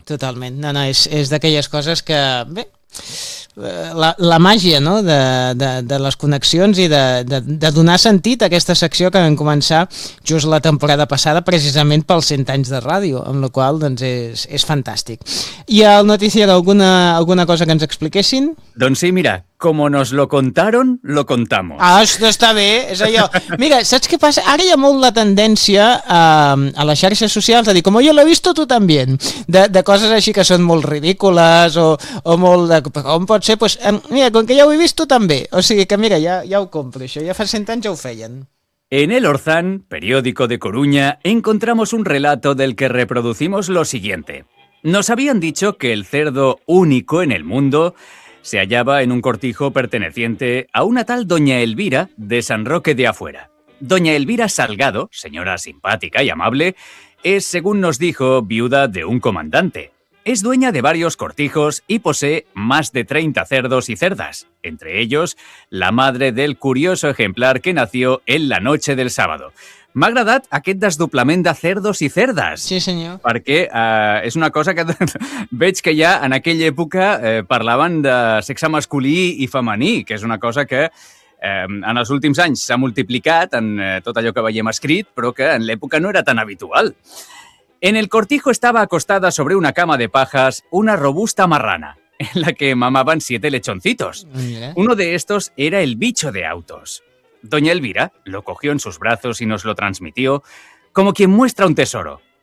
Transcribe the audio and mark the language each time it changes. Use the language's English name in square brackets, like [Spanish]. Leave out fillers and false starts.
[Catalan] Totalment. No, no, és d'aquelles coses que... Bé, la màgia, no? de les connexions i de donar sentit a aquesta secció que vam començar just la temporada passada precisament pels 100 anys de ràdio, amb la qual cosa doncs, és fantàstic. I al notícia alguna cosa que ens expliquessin? Doncs sí, [Spanish] mira, como nos lo contaron, lo contamos. [Catalan] Ah, això està bé, és allò. Mira, saps què passa? Ara hi ha molt la tendència a les xarxes socials a dir, [Spanish] como yo lo he visto, tú también, [Catalan] de coses així que són molt ridícules o molt de... Com pot ser? [Spanish] Pues, [Catalan] mira, com que ja ho he vist, tu també. O sigui que mira, ja ho compro, això. Ja fa 100 anys ja ho feien. [Spanish] En El Orzán, periódico de Coruña, encontramos un relato del que reproducimos lo siguiente. Nos habían dicho que el cerdo único en el mundo se hallaba en un cortijo perteneciente a una tal Doña Elvira de San Roque de Afuera. Doña Elvira Salgado, señora simpática y amable, es, según nos dijo, viuda de un comandante. Es dueña de varios cortijos y posee más de 30 cerdos y cerdas, entre ellos la madre del curioso ejemplar que nació en la noche del sábado. [Catalan] M'ha agradat aquest desdoblament de cerdos i cerdes. Sí, senyor. Perquè és una cosa que veig que ja en aquella època parlaven de sexe masculí i femení, que és una cosa que en els últims anys s'ha multiplicat en tot allò que veiem escrit, però que en l'època no era tan habitual. [Spanish] En el cortijo estaba acostada sobre una cama de pajas una robusta marrana, en la que mamaban 7 lechoncitos. Uno de estos era el bicho de autos. Doña Elvira lo cogió en sus brazos y nos lo transmitió como quien muestra un tesoro.